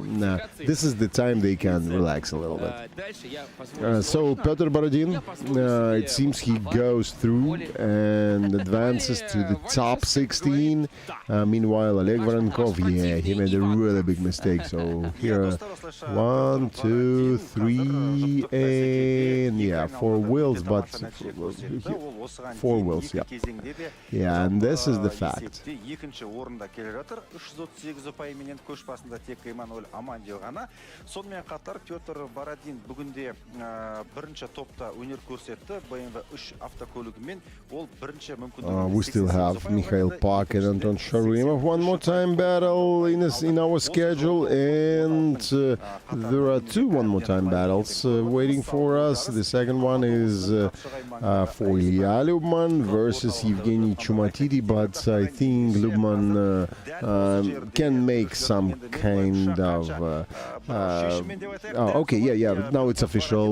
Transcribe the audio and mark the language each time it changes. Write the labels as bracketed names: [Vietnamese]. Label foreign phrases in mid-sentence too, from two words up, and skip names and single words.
[English] This is the time they can relax a little bit. So Pyotr Borodin, it seems he goes through and advances to the top 16. Meanwhile, Oleg Voronkov, yeah, he made a really big mistake. So here, 1, 2, 3, and yeah, 4 wheels, but 4 wheels, yeah. Yeah, and this is the fact. [Kazakh] Екінші орында келе жатыр, 338 ұпайменен көш басында тек Эммануэль Амандио ғана. Сонымен қатар Петр Бородин бүгінде бірінші топта өнер көрсетті. BMW 3 автокөлігімен ол бірінші мүмкіндігін. [English] We still have Mikhail Pak and Anton Sharimov one more time battle in our schedule, and there are 2 one more time battles waiting for us. The second one is for Ilya Lyubman versus Evgeny Chumatidi, but I think Lyubman can make some kind of okay, yeah, now it's official.